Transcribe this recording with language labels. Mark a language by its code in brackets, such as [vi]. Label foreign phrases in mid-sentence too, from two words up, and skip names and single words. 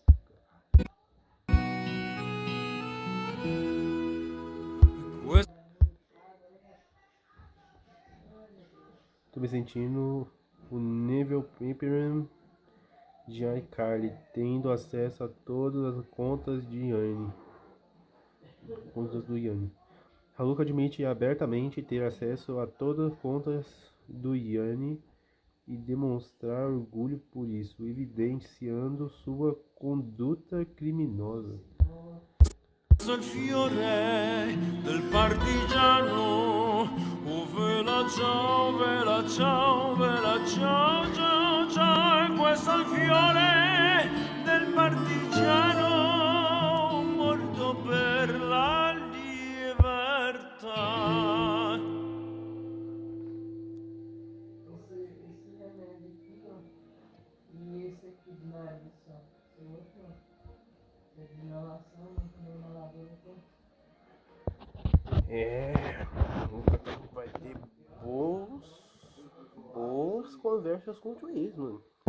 [pt] Tô me sentindo o nível Paperman de iCarly, tendo acesso a todas as contas de Yanni. Contas do Yanni. Haluka admite abertamente ter acesso a todas as contas do Yanni e demonstrar orgulho por isso, evidenciando sua conduta criminosa. [it] Il fiore del partigiano, oh vela ciao, vela ciao, vela ciao, ciao, ciao, e questo è il fiore del partigiano morto per la libertà. [pt] Nunca vai ter boas conversas com o juiz, mano.